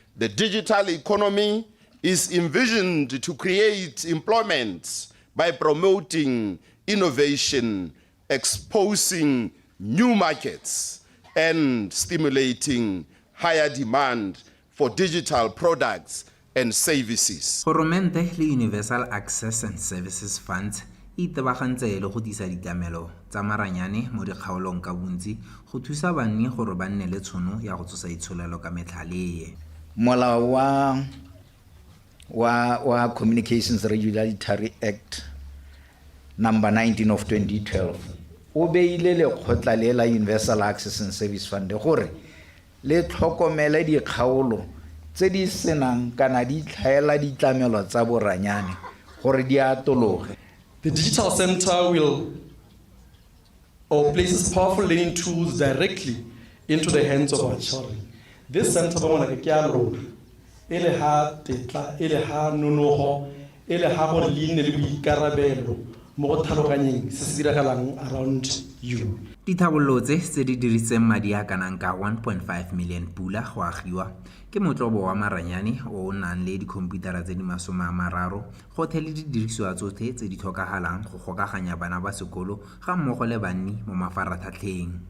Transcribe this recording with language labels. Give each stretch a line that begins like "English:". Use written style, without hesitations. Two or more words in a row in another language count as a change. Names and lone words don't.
English: The digital economy is envisioned to create employment by promoting innovation, exposing new markets, and stimulating higher demand for digital products and services.
Tswana: Goromente le Universal Access and Services Fund itebagantse le go disa ditlamelo tsa maranyane mo dikgaolong ka bontsi go thusa banni gore ba nne le tshono ya go tsosa itsholelo ka metlhaleye. Molao wa Communications Regulatory Act number 19 of 2012 o beile lekgotla le la Universal Access and Service Fund gore le tlhokomele dikgaolo tse di senang kana di tlhaela ditlamelo tsa boranyane gore di atologe.
English: The digital center places powerful learning tools directly into the hands of our children. This center
Tswana: ba mona ke a lona ele ha tetla ele ha nonogo ele ha go leine le boikarabelo mo go tlhaloganyeng se se diragalang
English: around you.
Tswana: Dithabololo tse di dirisitseng madi a kanang ka 1.5 million pula go agiwa ke motlobo wa maranyane o nang le dikhomputara tse di 30 go thele di dirisiwa tsotlhe tse di tlhokagalang go gokaganya bana ba sekolo ga mmogo le banni mo mafaratlhatlheng.